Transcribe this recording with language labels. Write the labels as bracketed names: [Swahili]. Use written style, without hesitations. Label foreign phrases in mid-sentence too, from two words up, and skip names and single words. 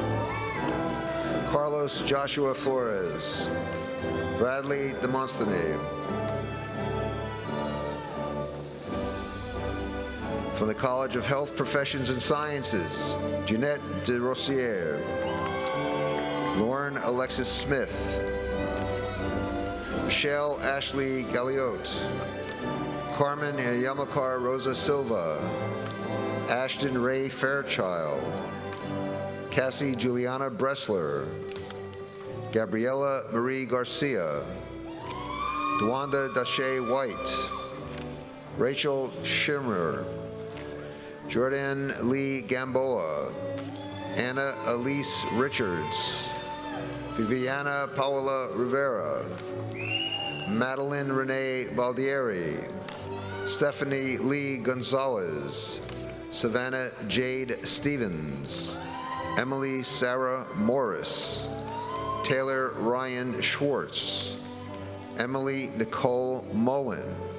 [English] Carlos Joshua Flores, Bradley Demosthenes. From the College of Health Professions and Sciences, Jeanette de Rossier, Lauren Alexis Smith, Michelle Ashley Galliote, Carmen Yamakar Rosa Silva, Ashton Ray Fairchild, Cassie Juliana Bressler, Gabriela Marie Garcia, Dwanda Dashe White, Rachel Schimmer, Jordan Lee Gamboa, Anna Elise Richards, Viviana Paola Rivera, Madeline Renee Baldieri, Stephanie Lee Gonzalez, Savannah Jade Stevens, Emily Sarah Morris, Taylor Ryan Schwartz, Emily Nicole Mullen,